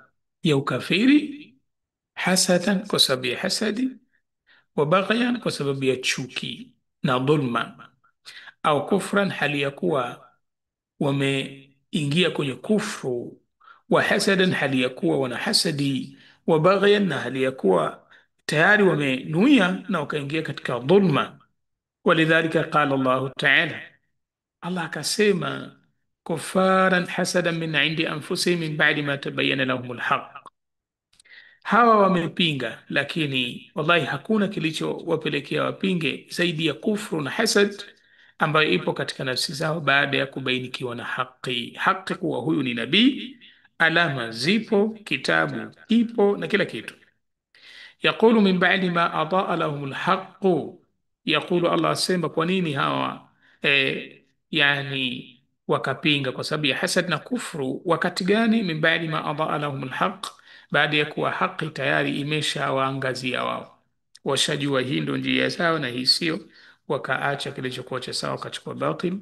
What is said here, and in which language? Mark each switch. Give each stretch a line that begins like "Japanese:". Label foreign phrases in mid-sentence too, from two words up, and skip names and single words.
Swahili: ya ukafiri, hasadan kwa sababu ya hasadi,
Arabic: وبغيا
Swahili: kwa sababu ya chuki na dhulma, au kufran hali ya kuwa wameingia kwenye kufru,
Arabic: وحسدا
Swahili: hali ya kuwa wana hasadi,
Arabic: وبغيا
Swahili: na hali ya kuwa tayari wamenuia na wakaingia katika dhulma.
Arabic: ولذلك قال الله تعالى, Allah akasema, كفارا حسدا من عند أنفسهم من بعد ما تبين لهم الحق,
Swahili: hawa wamepinga, lakini wallahi hakuna kilichowapelekea wapinge zaidi ya kufru na hasad ambayo ipo katika nafsi zao baada ya kubainikiwa na haki kuwa huyu ni nabii, alama zipo, kitabu ipo na kila kitu.
Arabic: يقول من بعد ما أضاء لهم الحق,
Swahili: yaqulu, Allah asema kwa nini hawa yani wakapinga kwa sababu ya hasad na kufru. Wakati gani?
Arabic: من بعد ما أضاء لهم الحق,
Swahili: baada ya kuwa haki tayari imeshawaangazia wao, washajua hii ndo njia sawa na hii sio, wakaacha kilichokuwa cha sawa, wakachukua batil.